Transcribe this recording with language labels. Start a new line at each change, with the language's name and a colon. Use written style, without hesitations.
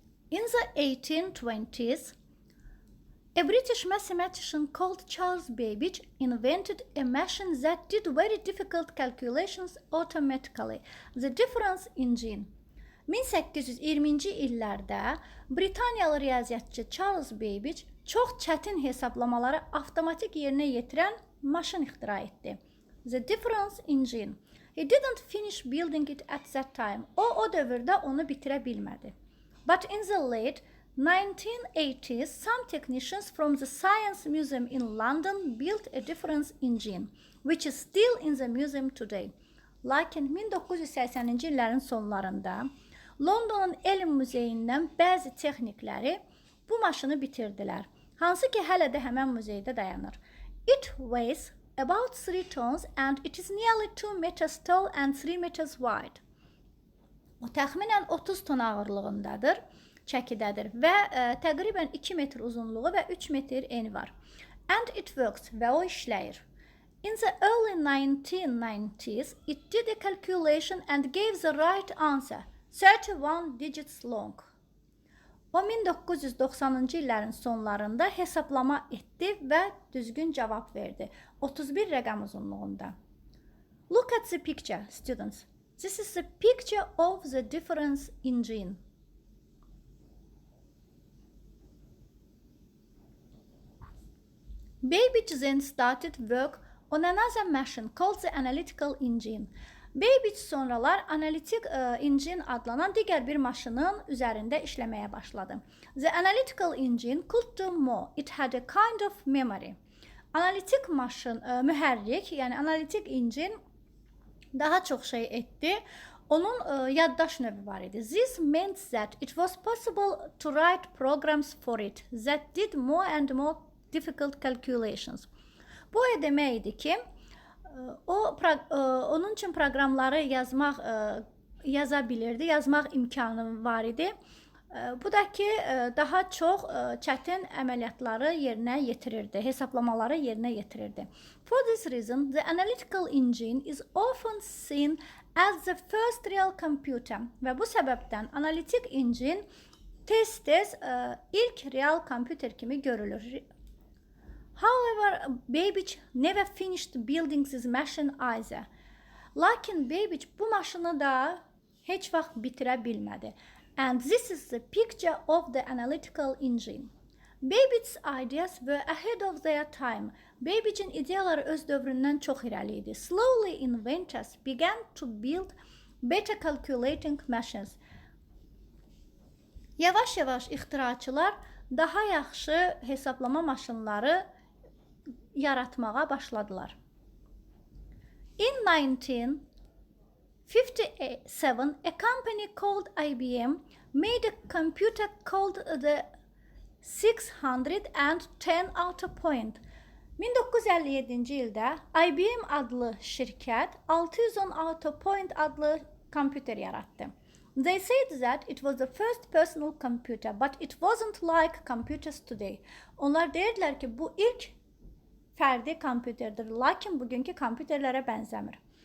English: In the 1820s, a British mathematician called Charles Babbage invented a machine that did very difficult calculations automatically, the difference engine.
Azerbaijani: 1820-ci illərdə Britaniyalı riyaziyyatçı Charles Babbage çox çətin hesablamaları avtomatik yerinə yetirən maşın ixtira etdi.
English: The difference engine. He didn't finish building it at that time.
Azerbaijani: O dövrdə onu bitirə bilmədi.
English: But in the late 1980s, some technicians from the Science Museum in London built a difference engine, which is still in the museum today.
Azerbaijani: Lakin 1980-ci illərin sonlarında Londonun Elm Muzeyindən bəzi texnikləri bu maşını bitirdilər, hansı ki hələ də həmən muzeydə dayanır.
English: It weighs about 3 tons and it is nearly 2 meters tall and 3 meters wide.
Azerbaijani: O təxminən 30 ton ağırlığındadır, çəkidədir və təqribən 2 metr uzunluğu və 3 metr eni var.
English: And it works
Azerbaijani: və o işləyir.
English: In the early 1990s, it did a calculation and gave the right answer, 31 digits long.
Azerbaijani: O 1990-cı illərin sonlarında hesablama etdi və düzgün cavab verdi. 31 rəqəm uzunluğunda.
English: Look at the picture, students. This is the picture of the difference engine. Babbage then started work on another machine called the analytical engine.
Azerbaijani: Babbage sonralar analitik engine adlanan digər bir maşının üzərində işləməyə başladı.
English: The analytical engine could do more. It had a kind of memory.
Azerbaijani: Analitik maşın, mühərrik, yəni analitik engine daha çox şey etdi. Onun yaddaş növü var idi.
English: This meant that it was possible to write programs for it that did more and more difficult calculations.
Azerbaijani: Bu demək idi ki, onun üçün proqramları yaza bilirdi, yazmaq imkanı var idi. Bu da ki, daha çox çətin əməliyyatları yerinə yetirirdi, hesablamaları yerinə yetirirdi.
English: For this reason, the analytical engine is often seen as the first real computer.
Azerbaijani: Və bu səbəbdən analitik engine tez-tez ilk real kompüter kimi görülür.
English: However, Babbage never finished building this machine either.
Azerbaijani: Lakin Babbage bu maşını da heç vaxt bitirə bilmədi.
English: And this is the picture of the analytical engine. Babbage's ideas were ahead of their time.
Azerbaijani: Babbage'in ideyaları öz dövründən çox irəli idi.
English: Slowly inventors began to build better calculating machines.
Azerbaijani: Yavaş-yavaş ixtiraçılar daha yaxşı hesablama maşınları yaratmağa başladılar.
English: In 1957, a company called IBM made a computer called the 610 Autopoint.
Azerbaijani: 1957-ci ildə IBM adlı şirkət 610 Autopoint adlı kompüter yaratdı.
English: They said that it was the first personal computer, but it wasn't like computers today.
Azerbaijani: Onlar deyirdilər ki, bu ilk fərdi kompüterdir, lakin bugünkü kompüterlərə bənzəmir.